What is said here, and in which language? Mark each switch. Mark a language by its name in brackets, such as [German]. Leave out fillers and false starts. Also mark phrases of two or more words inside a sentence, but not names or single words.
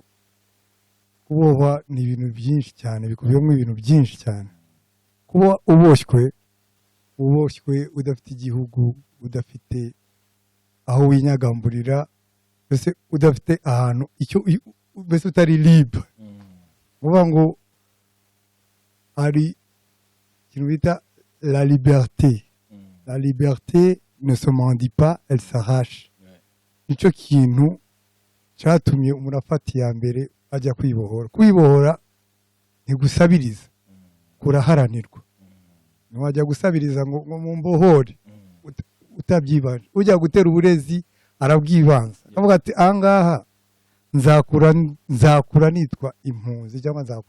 [Rundi] kubohwa ni ibintu byinshi cyane bikubiyemo ibintu byinshi cyane kuba uboshywe udafite igihugu udafite aho winyagamburira mbese udafite ahantu icyo mbese utari libre uvuga ngo hari ikintu bita la [French] liberté ne se mendie pas elle s'arrache [Rundi] nicyo kintu cyatumye umuntu afata iya mbere ajya kwibohora ntigusabiriza kuraharanirwa ntiwajya gusabiriza ngo mumbohore utabyibanje ujya gutera uburezi arabwibanza avuga ati ahangaha nzakura nitwa impunzi cyangwa